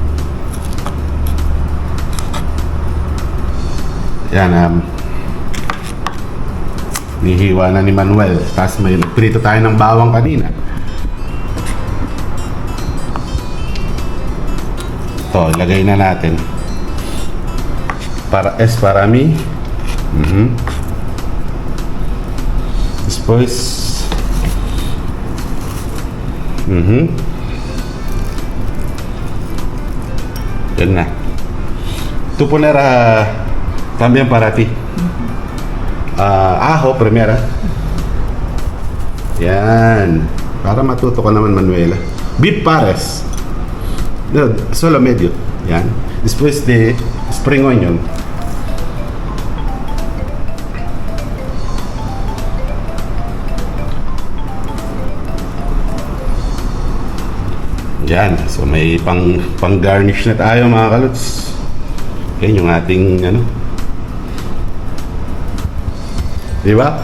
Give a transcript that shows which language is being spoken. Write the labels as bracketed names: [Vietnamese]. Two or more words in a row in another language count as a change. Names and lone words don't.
[Filipino] Yan. Nihiwa na ni Manuel. Tapos may prito tayo ng bawang kanina. Ito, ilagay na natin. [Spanish] Para mí. Después. [Filipino] Yan na. [Spanish] Tú poner también para ti. Ajo primera. [Filipino] Yan. Para matuto ka naman, Manuela. [Spanish] Beef pares. No, solo medio. Yan. Después de [English] spring onion. [Spanish] Yan. [Filipino] So may pang garnish na tayo mga kalots. Yan yung ating Diba?